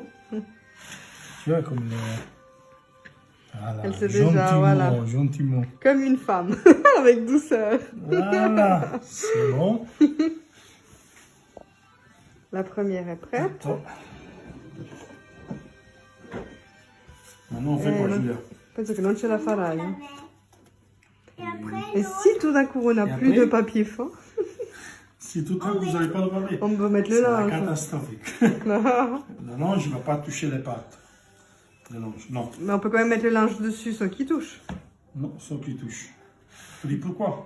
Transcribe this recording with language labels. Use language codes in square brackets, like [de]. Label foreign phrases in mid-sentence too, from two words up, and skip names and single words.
[fr] Tu vois comme le... Voilà. Elle sait déjà, voilà. Gentiment. Comme une femme, avec douceur. Voilà, c'est bon. La première est prête. Attends. Maintenant, on fait quoi, non. Julia? [it] Penso che non ce la farai. [fr] hein. Et après, Et si tout d'un coup on n'a Et plus après de papier fin, Si tout à coup, vous n'avez pas de papier, on peut mettre le c'est la linge. catastrophique. Le linge, il ne va pas toucher les pattes. Le linge, non. Mais on peut quand même mettre le linge dessus sans qu'il touche. Non, sans qu'il touche. Je dis pourquoi?